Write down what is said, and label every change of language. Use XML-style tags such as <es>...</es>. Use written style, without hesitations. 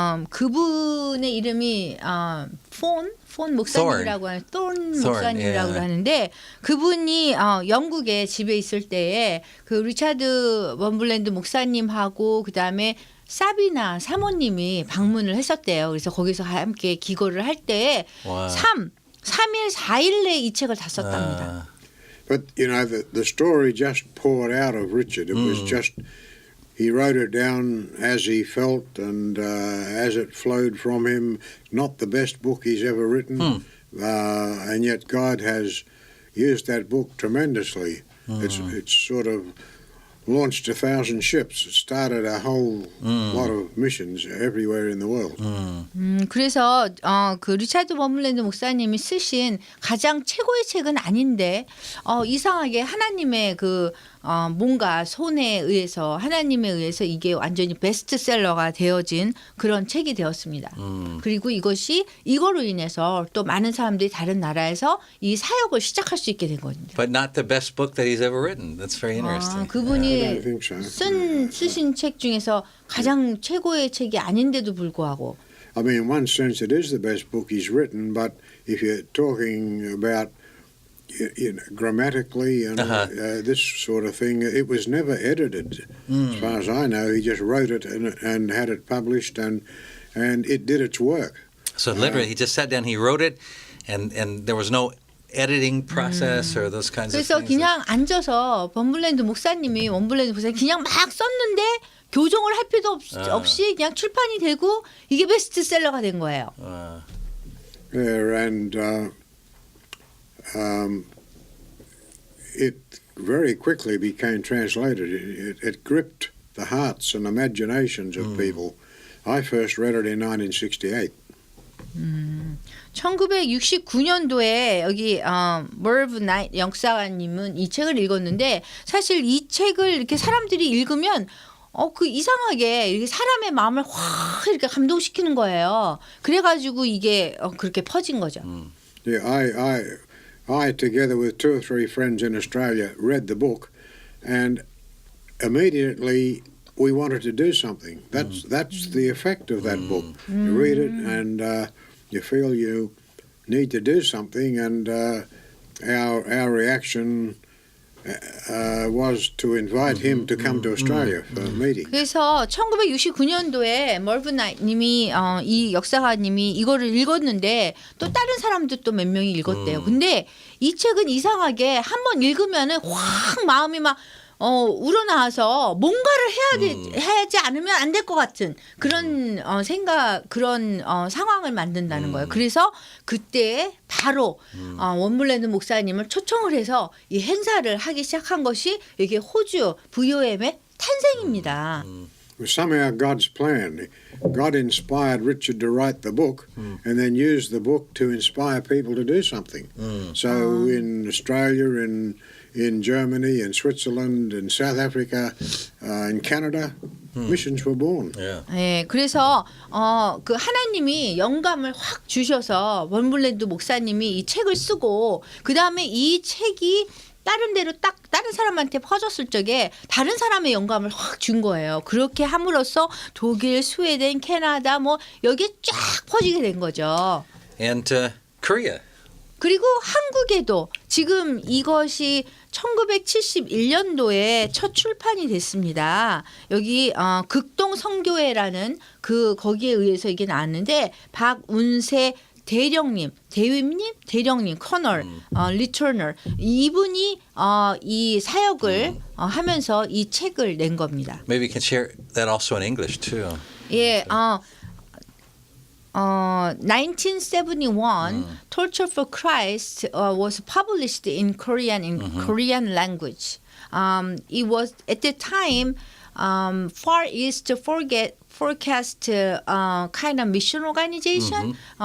<ko>그분의 이름이 폰 목사님이라고 하는 돈 목사님이라고 하는데 그분이 영국에 집에 있을 때에 그 리차드 웜블랜드 목사님하고 그다음에 사비나 사모님이 방문을 했었대요. 그래서 거기서 함께 기도를 할 때에 3일 4일 내에 이 책을 다 썼답니다.</ko> <en>But, you know, the story just poured out of Richard. It was just, he wrote it down as he felt and as it flowed from him. Not the best book he's ever written, and yet God has used that book tremendously. It's sort of launched 1,000 ships. It started a whole lot of missions everywhere in the world.</en> <ko>그래서 그 리차드 웜블랜드 목사님이 쓰신 가장 최고의 책은 아닌데 이상하게 하나님의 그 뭔가 손에 의해서 하나님에 의해서 이게 완전히 베스트셀러가 되어진 그런 책이 되었습니다. 그리고 이거로 인해서 또 많은 사람들이 다른 나라에서 이 사역을 시작할 수 있게 된 거거든요.</ko> <en>But not the best book that he's ever written. That's very interesting.</en> <ko>그분이 쓰신 책 중에서 가장 최고의 책이 아닌데도 불구하고.</ko> <en>I mean, in one sense, it is the best book he's written, but if you're talking about grammatically and this sort of thing, it was never edited. As far as I know, he just wrote it and had it published, and it did its work. So literally, he just sat down, he wrote it, and there was no editing process or those kinds of</en> <ko>그래서</ko> <en>things.</en> <ko>그냥 앉아서 웜블랜드 목사님이 그냥 막 썼는데 교정을 할 필요도 없이 그냥 출판이 되고 이게 베스트셀러가 된 거예요.</ko> <en>Yeah, and it very quickly became translated. It gripped the hearts and imaginations of people. I first read it in 1968.</en> <ko>1969년도에 여기 Merv Knight 역사가님은 이 책을 읽었는데 사실 이 책을 이렇게 사람들이 읽으면 그 이상하게 이렇게 사람의 마음을 확 이렇게 감동시키는 거예요. 그래가지고 이게 그렇게 퍼진 거죠.</ko> <en>Yeah, I together with 2 or 3 friends in Australia read the book, and immediately we wanted to do something. That's the effect of that book. You read it and you feel you need to do something, and our reaction was to invite him to come to Australia for a meeting.</en> <ko>그래서 1969년도에 머브 나이트 님이 이 역사가님이 이거를 읽었는데 또 다른 사람도 또 몇 명이 읽었대요. 근데 이 책은 이상하게 한번 읽으면은 확 마음이 막 우러나와서 뭔가를 해야지 않으면 안 될 것 같은 그런 그런 상황을 만든다는 거예요. 그래서 그때 바로 원블랜드 목사님을 초청을 해서 이 행사를 하기 시작한 것이 이게 호주 VOM의 탄생입니다.</ko> <en>Somehow God's plan. God inspired Richard to write the book and then used the book to inspire people to do something. So in Australia, in Germany, in Switzerland, in South Africa, in Canada, missions were born. Yeah.</en> <ko>네, 그래서 그 하나님이 영감을 확 주셔서 원블랜드 목사님이 이 책을 쓰고 그 다음에 이 책이 다른 데로 딱 다른 사람한테 퍼졌을 적에 다른 사람의 영감을 확 준 거예요. 그렇게 함으로써 독일, 스웨덴, 캐나다 뭐 여기에 쫙 퍼지게 된 거죠.</ko> <en>And Korea.</en> <ko>그리고 한국에도 지금 이것이 1971년도에 첫 출판이 됐습니다. 여기 극동 선교회라는 거기에 의해서 이게 나왔는데 박운세 대령님, 대령님, 커널, 리터널 이분이 이 사역을 하면서 이 책을 낸 겁니다.</ko> <en>Maybe you can share that also in English too. 예, 1971, Torture for Christ was published in Korean Korean language. It was at the time Far East Forecast kind of mission organization.</en>